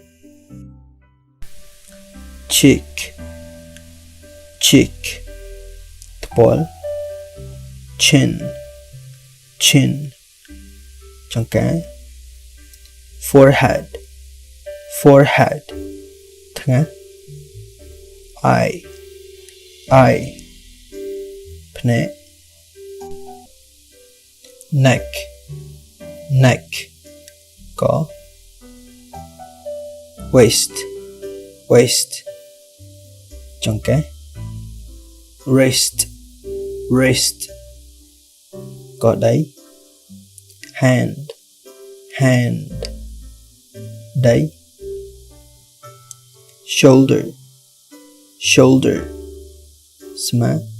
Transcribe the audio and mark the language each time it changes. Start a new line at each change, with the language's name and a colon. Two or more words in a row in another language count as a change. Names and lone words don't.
English: cheek cheek ថ្ពាល់ chin chin ចង្កា forehead forehead ថ្ងាស eye eye ភ្នែក neck neck ក waist waist ចង្កេះ wrist wrist កដៃ hand hand ដៃ shoulder shoulder ស្មា